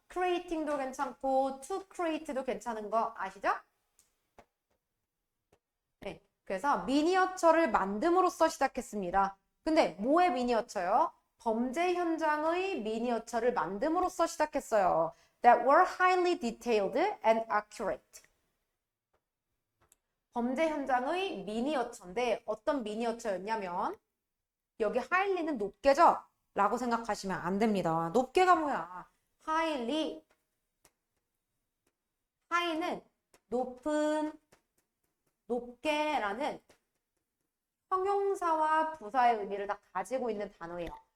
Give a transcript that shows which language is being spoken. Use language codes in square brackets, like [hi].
[ko] creating도 괜찮고 to create도 괜찮은 거 아시죠? 네, 그래서 미니어처를 만듦으로써 시작했습니다. 근데 뭐의 미니어처요? 범죄 현장의 미니어처를 만듦으로써 시작했어요. [en] That were highly detailed and accurate. [ko] 범죄 현장의 미니어처인데 어떤 미니어처였냐면 여기 highly는 높게죠? 라고 생각하시면 안 됩니다. 높게가 뭐야? highly high는 높은 높게라는 형용사와 부사의 의미를 다 가지고 있는 단어예요.